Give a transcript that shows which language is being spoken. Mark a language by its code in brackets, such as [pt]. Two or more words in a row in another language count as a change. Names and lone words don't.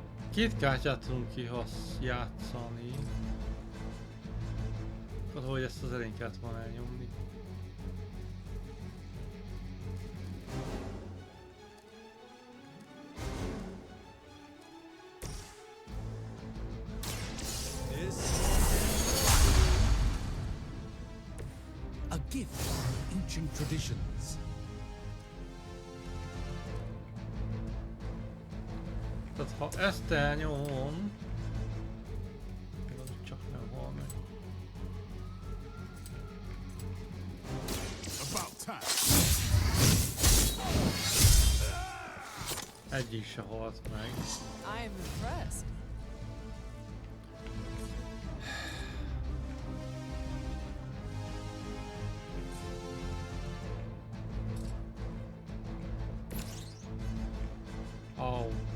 [hu] Két kártyát tudunk játszani. Hogy ezt az elején kellett volna elnyomni. [en] A gift from ancient traditions. [hu] Tehát ha ezt elnyomom, csak nem hal meg. Egyik se halt meg. [en] I am impressed. Au.